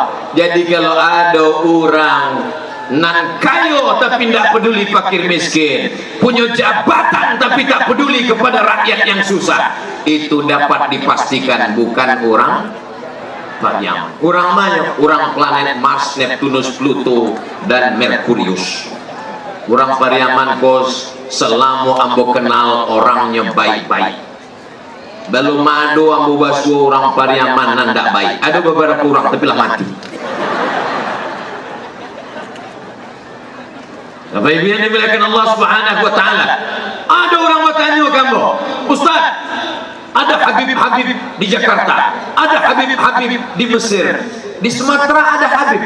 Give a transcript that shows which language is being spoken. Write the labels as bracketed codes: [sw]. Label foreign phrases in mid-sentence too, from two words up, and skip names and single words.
[id] Jadi kalau ada [min] orang nan kayo [id] tapi tidak peduli fakir miskin, punya jabatan tapi tak peduli kepada rakyat yang susah, itu dapat dipastikan bukan orang Pariaman. Orang mana? Orang planet Mars, Neptunus, Pluto dan Merkurius. Orang Pariaman kos selama ambo kenal orangnya baik-baik. Belum ada ambo basuh orang Pariaman nan tak baik. Ada beberapa orang tapi lah mati. Bapak Ibu yang dimuliakan Allah [ar] Subhanahu wa taala. [id] Ada orang bertanya kamu, Ustaz, ada Habib-Habib di Jakarta, ada Habib-Habib di Mesir, di Sumatera ada Habib.